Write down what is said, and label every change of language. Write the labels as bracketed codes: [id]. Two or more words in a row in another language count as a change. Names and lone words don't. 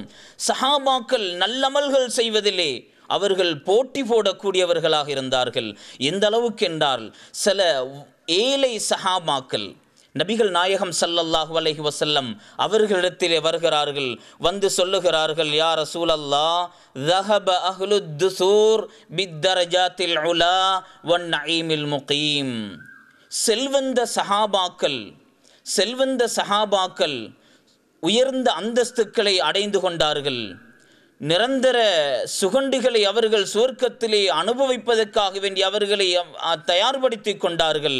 [ta] சஹாபாக்கள் நல்லமல்கள் செய்வதிலே அவர்கள் போட்டி போடக்கூடியவர்களாக இருந்தார்கள். எந்த அளவுக்கு என்றால், சில ஏழை சஹாபாக்கள் நபிகள் நாயகம் [ar] صلى الله عليه وسلم [ta] அவர்களிடத்திலே வருகிறார்கள். வந்து சொல்லுகிறார்கள், [ar] يا رسول الله, ذهب أهل الدثور بالدرجات العلا والنعيم المقيم. [ta] செல்வந்த சஹாபாக்கள் உயர்ந்த அந்தஸ்துக்களை அடைந்து கொண்டார்கள். நிரந்தர சுகண்டுகளை அவர்கள் சுவர்க்கத்திலே அனுபவிப்பதற்காக வேண்டி அவர்களை தயார்படுத்தி கொண்டார்கள்.